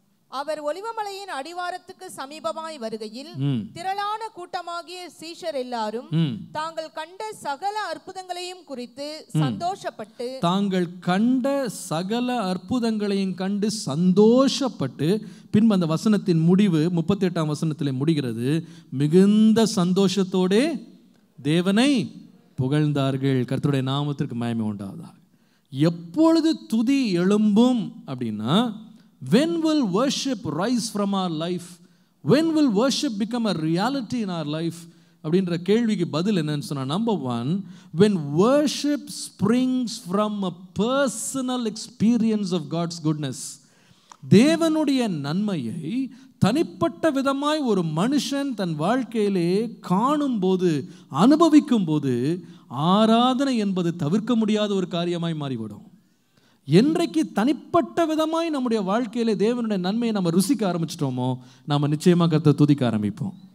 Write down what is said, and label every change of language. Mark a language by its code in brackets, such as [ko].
[ta] அவர் ஒலிவமலையின் அடிவாரத்துக்கு சமீபமாய் வருகையில் திரளான கூட்டமாகிய சீஷர் எல்லாரும் தாங்கள் கண்ட சகல அற்புதங்களையும் குறித்து சந்தோஷப்பட்டு, தாங்கள் கண்ட சகல அற்புதங்களையும் கண்டு சந்தோஷப்பட்டு, பின்பு அந்த வசனத்தின் முடிவு 38ஆம் வசனத்திலே முடிகிறது. மிகுந்த சந்தோஷத்தோடே தேவனை புகழ்ந்தார்கள். கர்த்தருடைய நாமத்திற்கு மகிமை உண்டாவதாக. எப்பொழுது துதி எழும்பும் அப்படின்னா, [en] when will worship rise from our life? When will worship become a reality in our life? [ta] அப்படின்ற கேள்விக்கு பதில் என்னன்னு சொன்னா, [en] Number 1, when worship springs from a personal experience of God's goodness. [ta] தேவனுடைய நன்மையை தனிப்பட்ட விதமாய் ஒரு மனுஷன் தன் வாழ்க்கையிலே காணும் போது, அனுபவிக்கும் போது, ஆராதனை என்பது தவிர்க்க முடியாத ஒரு காரியமாய் மாறிவிடும். என்றைக்கு தனிப்பட்ட விதமாய் நம்முடைய வாழ்க்கையிலே தேவனுடைய நன்மையை நம்ம ருசிக்க ஆரம்பிச்சிட்டோமோ, நம்ம நிச்சயமாக கர்த்தரை துதிக்க ஆரம்பிப்போம்.